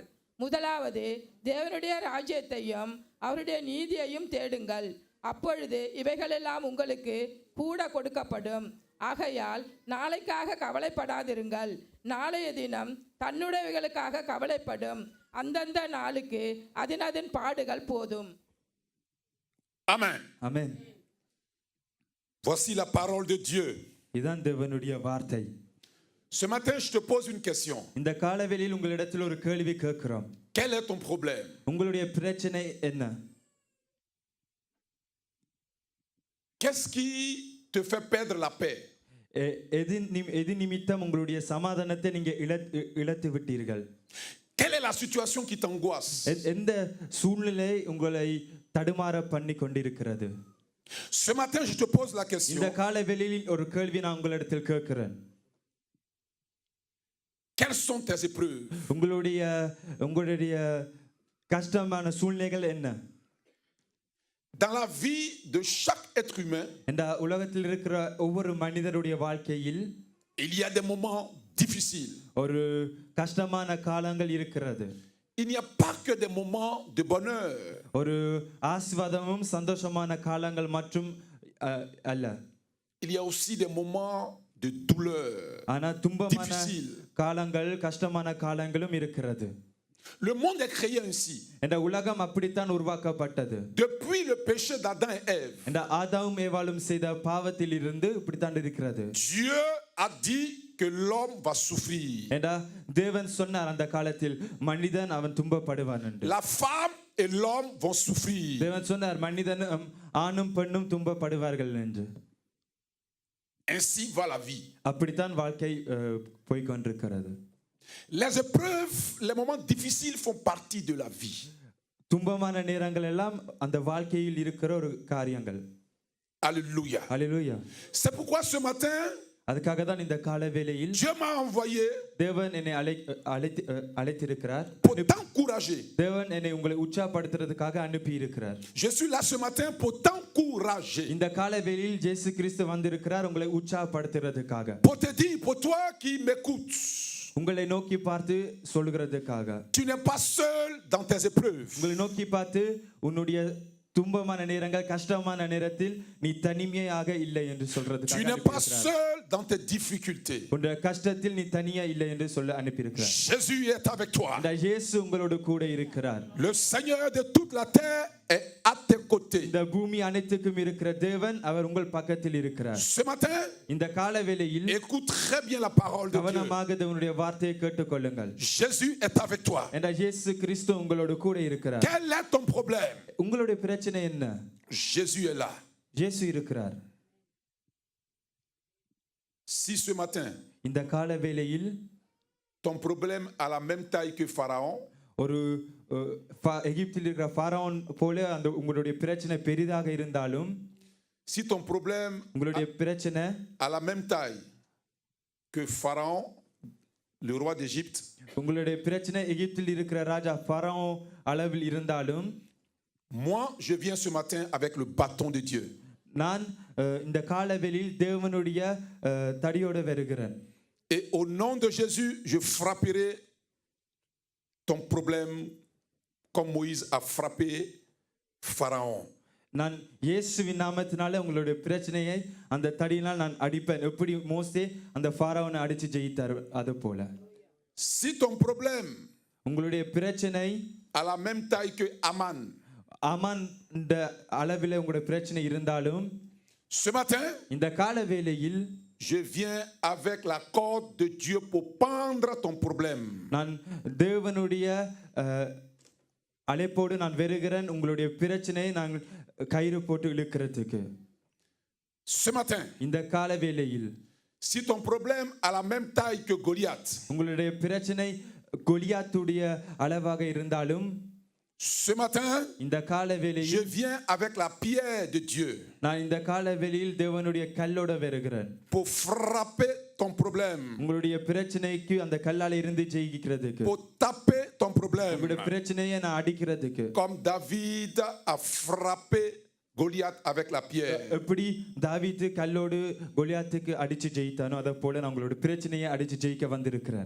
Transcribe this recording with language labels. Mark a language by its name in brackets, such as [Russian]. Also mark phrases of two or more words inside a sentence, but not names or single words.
[Tamil] முதலாவது தேவனுடைய ராஜ்யத்தையும் அவருடைய நீதியையும் தேடுங்கள், அப்பொழுது இவைகளெல்லாம் உங்களுக்கு கூட கொடுக்கப்படும். ஆகையால் நாளைக்காக கவலைப்படாதிருங்கள், நாளைய தினம் தன்னுடையவைகளுக்காக கவலைப்படும். அந்தந்த நாளுக்கு அதன் பாடுகள் போதும். Amen. ஆமென். [French] Voici la parole de Dieu. [Tamil] இதான் தேவனுடைய வார்த்தை. [French] Ce matin, je te pose une question. [Tamil] இந்த காலவெளியில் உங்களிடத்தில் ஒரு கேள்வி கேட்கிறோம். [French] Quel est ton problème? [Tamil] உங்களுடைய பிரச்சனை என்ன? [French] Qu'est-ce qui te fait perdre la paix? [Tamil] எது நிமித்தம் உங்களுடைய சமாதானத்தை நீங்க இழந்து விட்டீர்கள்? [French] Quelle est la situation qui t'angoisse? [Tamil] எந்த சூழ்நிலை உங்களை தடுமாற பண்ணி கொண்டிருக்கிறது? [French] Ce matin, je te pose la question. [Tamil] இந்த காலவெளியில் ஒரு கேள்வி நான் உங்களிடத்தில் கேட்கிறேன். [French] Quelles sont tes épreuves? [Tamil] உங்களுடைய கஷ்டமான சூழ்நிலைகள் என்ன? [French] Dans la vie de chaque être humain, [Tamil] இந்த உலகத்தில் இருக்கிற ஒவ்வொரு மனிதருடைய வாழ்க்கையில் [French] il y a des moments difficiles. [Tamil] ஒரு கஷ்டமான காலங்கள் இருக்கிறது. [French] Il n'y a pas que des moments de bonheur. [Tamil] ஒரு ஆசீர்வாதமும் சந்தோஷமான காலங்கள் மற்றும் அல்ல. [French] Il y a aussi des moments de douleur. [Tamil] ஆனா துன்பமான காலங்கள், கஷ்டமான காலங்களும் இருக்கிறது. [French] Le monde est créé ainsi. [Tamil] இந்த உலகம் அப்படித்தான் உருவாக்கப்பட்டது. [French] Depuis le péché d'Adam et Ève. [Tamil] இந்த ஆதாமும் ஏவாளும் செய்த பாவத்தில் இருந்து இப்படித்தான் இருக்கிறது. [French] Dieu a dit que l'homme va souffrir. [Tamil] ஏண்டா தேவன் சொன்னார் அந்த காலத்தில் மனிதன் அவன் துன்பப்படுவான் என்று. [French] La femme et l'homme vont souffrir. [Tamil] தேவன் சொன்னார் மனிதனும் ஆணும் பெண்ணும் துன்பப்படுவார்கள் என்று. [French] Ainsi va la vie. [Tamil] அப்படித்தான் வாழ்க்கை போய் கொண்டிருக்கிறது. [French] Les épreuves, les moments difficiles font partie de la vie. [Tamil] துன்பமான நேரங்கள் எல்லாம் அந்த வாழ்க்கையில் இருக்கிற ஒரு காரியங்கள். [French] Alléluia. Alléluia. C'est pourquoi ce matin, [Tamil] அதுக்காக தான் இந்த காலவேளையில் [French] Dieu m'a envoyé [Tamil] தேவன் என்னை அழைத்திருக்கிறார். [French] pour t'encourager. [Tamil] தேவன் என்னை உங்களை உற்சாகப்படுத்துறதுக்காக அனுப்பி இருக்கிறார். [French] Je suis là ce matin pour t'encourager. [Tamil] இந்த காலவேளையில் இயேசு கிறிஸ்து வந்திருக்கிறார் உங்களை உற்சாகப்படுத்துறதுக்காக. [French] Pour te dire, pour toi qui m'écoutes, [Tamil] உங்களை நோக்கி பார்த்து சொல்கிறதுக்காக. [French] tu n'es pas seul dans tes épreuves. [Tamil] உங்களை நோக்கி பார்த்து உன்னுடைய துன்பமான நேரங்கள் கஷ்டமான நேரத்தில் நீ தனிமையாக இல்லை என்று [French] Tu [Tamil] சொல்றதுக்காக [French] n'es pas [Tamil] அனுப்பியிருக்கிறார். [French] seul dans tes difficultés. [Tamil] உன்னுடைய கஷ்டத்தில் நீ தனியா இல்லை என்று சொல்ல அனுப்பியிருக்கிறார். [French] Jésus est avec toi. [Tamil] இந்த இயேசு உங்களோடு கூட இருக்கிறார். [French] Le Seigneur de toute la terre est à tes côtés. [Tamil] இந்த பூமி அனைத்துக்கும் இருக்கிற தேவன் அவர் உங்கள் பக்கத்தில் இருக்கிறார். [French] Ce matin, [Tamil] இந்த கால வேளையில் [French] écoute très bien la parole de Dieu. [Tamil] கவனமாக தேவனுடைய வார்த்தையை கேட்டுக்கொள்ளுங்கள். [French] Jésus est avec toi. [Tamil] இந்த இயேசு கிறிஸ்து உங்களோடு கூட இருக்கிறார். [French] Quel est ton problème? [Tamil] உங்களுடைய பிரச்சனை என்ன? [French] Jésus est là. [Tamil] இயேசு இருக்கிறார். [French] Si ce matin, [Tamil] இந்த கால வேளையில் [French] ton problème a la même taille que Pharaon, [Tamil] ஒரு எகிப்தில் இருக்கிற ஃபாரௌன் போல அந்த உங்களுடைய பிரச்சனை பெரிதாக இருந்தாலும், [French] si ton problème [Tamil] உங்களுடைய பிரச்சனை [French] a la même taille que Pharaon, le roi d'Égypte, [Tamil] உங்களுடைய பிரச்சனை எகிப்தில் இருக்கிற ராஜா ஃபாரௌன் அளவில் இருந்தாலும், [French] moi je viens ce matin avec le bâton de Dieu. [Tamil] நான் இந்த காலவெளியில் தேவனுடைய தடியோடு வருகிறேன். [French] Et au nom de Jésus, je frapperai ton problème comme Moïse a frappé Pharaon. [Tamil] நான் இயேசுவின் நாமத்தினால உங்களுடைய பிரச்சனையை அந்த தடியினால் நான் அடிப்பேன். எப்படி மோசே அந்த ஃபாரௌனை அடிச்சு ஜெயித்தார் அது போல. [French] Si ton problème [Tamil] உங்களுடைய பிரச்சனை [French] a la même taille que Aman, [Tamil] ஆமான் இந்த அளவில் உங்களுடைய பிரச்சனை இருந்தாலும், [French] ce matin, [Tamil] இந்த கால வேளையில் [French] je viens avec la corde de Dieu pour pendre ton problème. [Tamil] நான் தேவனுடைய அழைப்போடு நான் வருகிறேன் உங்களுடைய பிரச்சனையை நான் கயிறு போட்டு இழுக்கிறதுக்கு. [French] Ce matin, [Tamil] இந்த கால வேளையில் [French] si ton problème a la même taille que Goliath, [Tamil] உங்களுடைய பிரச்சனை கோலியாத்துடைய அளவாக இருந்தாலும், [French] ce matin, [Tamil] இந்த கால [French] je [Tamil] வேளையில் [French] viens avec la pierre de Dieu [Tamil] நான் இந்த கால வேளையில் தேவனுடைய கல்லோட வருகிறேன். [French] pour frapper ton problème, [Tamil] உங்களுடைய பிரச்சனைக்கு அந்த கல்லால இருந்து ஜெயிக்கிறதுக்கு, [French] pour taper ton problème, [Tamil] உங்களுடைய பிரச்சனையை நான் அடிக்கிறதுக்கு. [French] comme David a frappé Goliath avec la pierre. [Tamil] எப்படி தாவீது கல்லோடு கோலியாத்துக்கு அடிச்சு ஜெயித்தானோ அதை போல நான் உங்களோட பிரச்சனையை அடிச்சு ஜெயிக்க வந்திருக்கிறேன்.